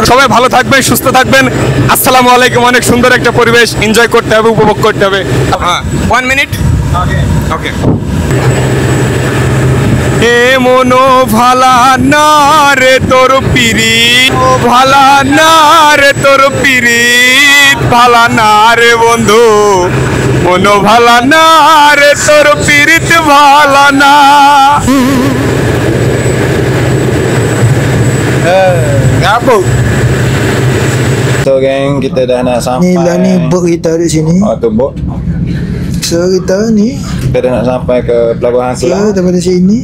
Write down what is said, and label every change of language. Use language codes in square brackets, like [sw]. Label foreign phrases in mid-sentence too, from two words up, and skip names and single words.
[bn] সবাই ভালো থাকবেন সুস্থ থাকবেন [ar] السلام عليكم [bn] অনেক সুন্দর একটা পরিবেশ এনজয় করতে হবে উপভোগ করতে হবে হ্যাঁ 1 [en] minute okay [bn] মনো ভালা না রে তোর পিরিত ভালা না রে তোর পিরিত ভালা না রে বন্ধু মনো ভালা না রে তোর পিরিত ভালা না [ms] Ngapuk. So geng, kita dah nak sampai. Ni lah ni bot kita di sini. Oh tu bot. So kita ni Kita dah nak sampai ke pelabuhan so Kelang. daripada sini.